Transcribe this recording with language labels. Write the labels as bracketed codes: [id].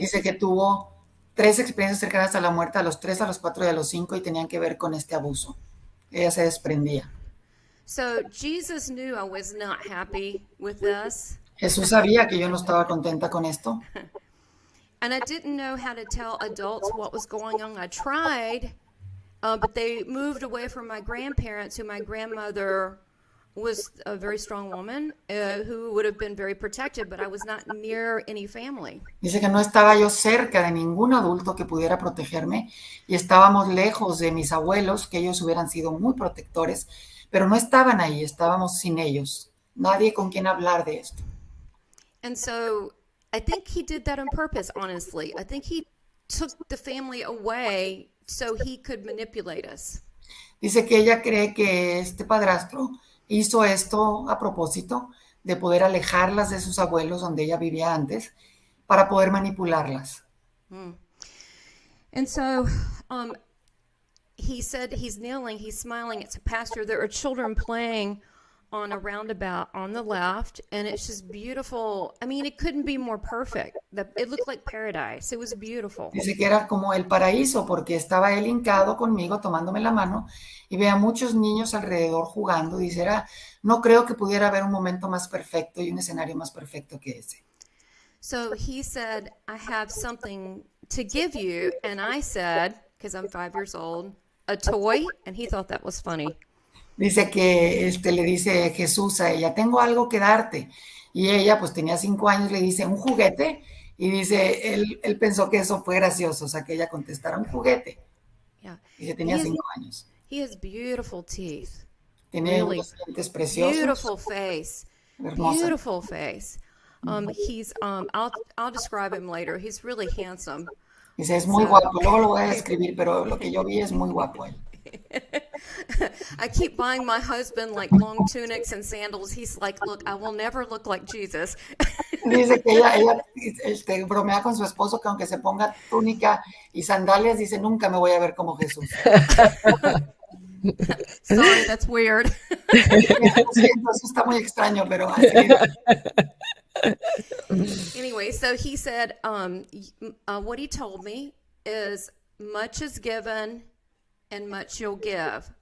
[es] Dice que tuvo 3 experiencias cercanas a la muerte, a los 3, a los 4 y a los 5, y tenían que ver con este abuso ella se desprendía. [en] So Jesus knew I was not happy with this. [es] Jesús sabía que yo no estaba contenta con esto. [en] And I didn't know how to tell adults what was going on. I tried, but they moved away from my grandparents, who my grandmother was a very strong woman who would have been very protective, but I was not near any family. [es] Dice que no estaba yo cerca de ningún adulto que pudiera protegerme y estábamos lejos de mis abuelos, que ellos hubieran sido muy protectores, pero no estaban ahí, estábamos sin ellos. Nadie con quien hablar de esto. [en] And so I think he did that on purpose, honestly. I think he took the family away so he could manipulate us. [es] Dice que ella cree que este padrastro hizo esto a propósito de poder alejarlas de sus abuelos donde ella vivía antes para poder manipularlas. [en] And so he said he's kneeling, he's smiling. It's a pastor. There are children playing on a roundabout on the left, and it's just beautiful. I mean, it couldn't be more perfect. It looked like paradise. It was beautiful. [es] Dice que era como el paraíso porque estaba él hincado conmigo tomándome la mano y veía muchos niños alrededor jugando. Dice, no creo que pudiera haber un momento más perfecto y un escenario más perfecto que ese. [en] So he said, I have something to give you. And I said, because I'm 5 years old, a toy. And he thought that was funny. [es] Dice que le dice Jesús a ella, tengo algo que darte. Y ella, pues tenía 5 años, le dice, ¿un juguete? Y dice, él pensó que eso fue gracioso, o sea, que ella contestara, ¿un juguete? [en] Yeah. [es] Y que tenía 5 años. [en] He has beautiful teeth. [es] Tiene unos dientes preciosos. [en] Beautiful face. [es] Hermosa. [en] Beautiful face. He's, I'll describe him later. He's really handsome. [es] Dice, es muy guapo. Luego lo voy a describir, pero lo que yo vi es muy guapo él. [en] I keep buying my husband like long tunics and sandals. He's like, look, I will never look like Jesus. [es] Dice que ella bromea con su esposo que aunque se ponga túnica y sandalias, dice, nunca me voy a ver como Jesús. [en] Sorry, that's weird. [es] Eso está muy extraño, pero así es. [en] Anyway, so he said, what he told me is, much is given and much you'll give.